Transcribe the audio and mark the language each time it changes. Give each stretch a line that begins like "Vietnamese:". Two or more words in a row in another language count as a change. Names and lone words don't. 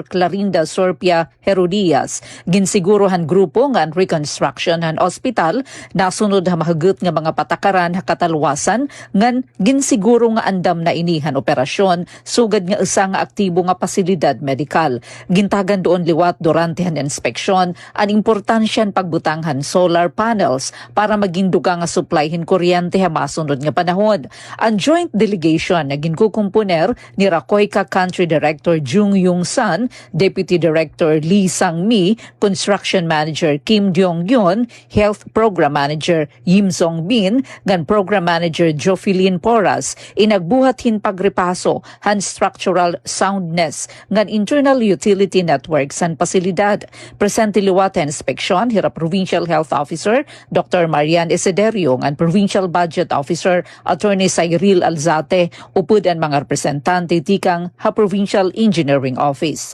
Waray: Clarinda Sorpia Herodias ginsiguro han grupo nga reconstruction han ospital nasunod ha mahugot nga mga patakaran ha katalwasan ngan ginsiguro nga andam na inihan operasyon sugad nga usa nga aktibo nga pasilidad medikal. Gintagan doon liwat durante han inspeksyon ang importansyan pagbutanghan
English: solar panels
Waray: para maging duga nga supply hin kuryente ha masunod nga panahon. Ang joint delegation na ginkukumponer ni KOICA Country Director Jung Yung San, Deputy Director Lee Sang-mi, Construction Manager Kim Dyong-yun, Health Program Manager Yim Song-bin, ngan Program Manager Jofelyn Porras, inagbuhat hin pagrepaso han
English: structural soundness
Waray: ngan
English: internal utility networks
Waray: san pasilidad. Presente liwat inspeksyon hira Provincial Health Officer Dr. Marian Esiderio ngan Provincial Budget Officer Attorney Cyril Alzate upod ang mga representante tikang ha Provincial Engineering Office.